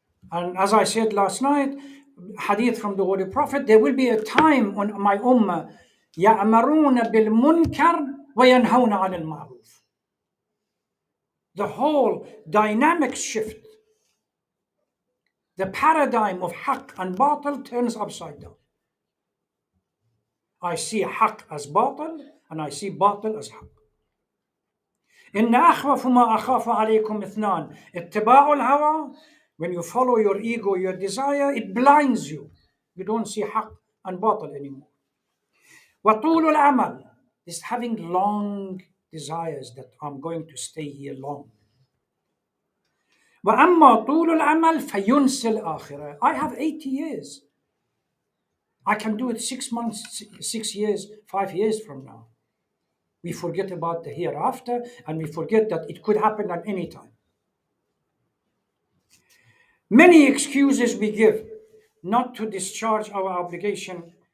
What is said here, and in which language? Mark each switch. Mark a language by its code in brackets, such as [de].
[en] And as I said last night, hadith from the Holy Prophet, there will be a time on my ummah, [ar] يَأْمَرُونَ بِالْمُنْكَرِ وَيَنْهَوْنَ عَنِ الْمَعْرُوفِ. [en] The whole dynamic shift. The paradigm of haqq and batil turns upside down. I see haqq as batil and I see batil as haqq. [ar] إن أخوف ما أخاف عليكم اثنان اتباع الهوى. [en] When you follow your ego, your desire, it blinds you. You don't see haqq and batil anymore. وطول الأمل is having long desires that I'm going to stay here long. [ar] وأما طول الأمل فينسي الآخرة. [en] I have 80 years. I can do it 6 months, 6 years, 5 years from now. We forget about the hereafter, and we forget that it could happen at any time. Many excuses we give not to discharge our obligation.